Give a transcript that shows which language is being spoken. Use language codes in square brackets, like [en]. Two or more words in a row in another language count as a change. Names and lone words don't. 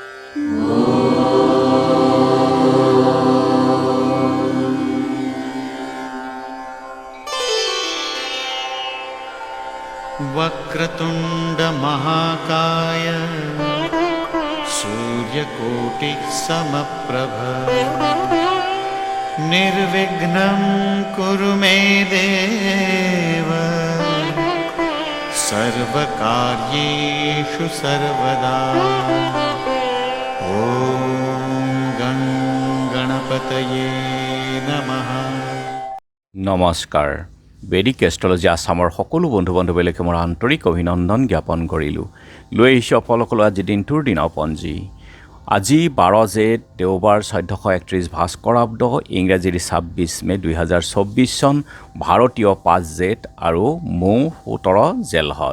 [sa] वक्रतुंड महाकाय सूर्यकोटि समप्रभ निर्विघ्नं कुरु मे देव सर्वकार्येषु सर्वदा। ओम गं गणपतये नमः। [as] নমস্কাৰ। বেদিক এষ্ট্ৰলজি আছামৰ সকলো বন্ধু বান্ধৱীলৈকে মোৰ আন্তৰিক অভিনন্দন জ্ঞাপন কৰিলোঁ। লৈ আহিছোঁ আপোনালোকলৈ আজি দিনটোৰ দিনপঞ্জী। আজি 12 জেঠ দেওবাৰ 1431 ভাস্কৰাব্দ ইংৰাজীৰ 26 মে 2024 চন ভাৰতীয় 5 জেঠ আৰু মৌ 17 জেলহদ।